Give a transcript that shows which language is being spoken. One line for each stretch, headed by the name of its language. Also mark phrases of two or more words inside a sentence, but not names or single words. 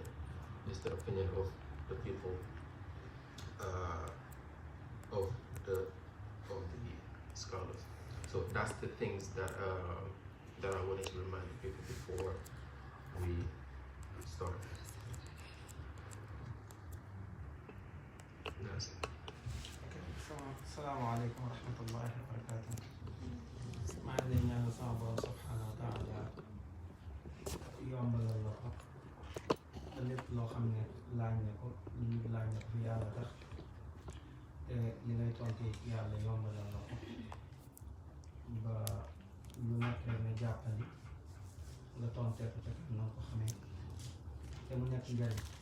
English: It's the opinion of the people, of the scholars. So that's the things that I wanted to remind people before we start. That's it. Okay, so
Arabic: السلام عليكم ورحمة الله وبركاته.
Wolof: maa ngi leen ñaanal sama borom
Arabic: سبحانه وتعالى
Wolof: yombalal la ko te lépp loo xam ne laaj na ko fi yàlla tax te li ngay tontee ci yàlla yombalal la ko ba lu nekk rek nga jàppandi nga tontee ko te na nga ko xamee te mu nekk njariñ.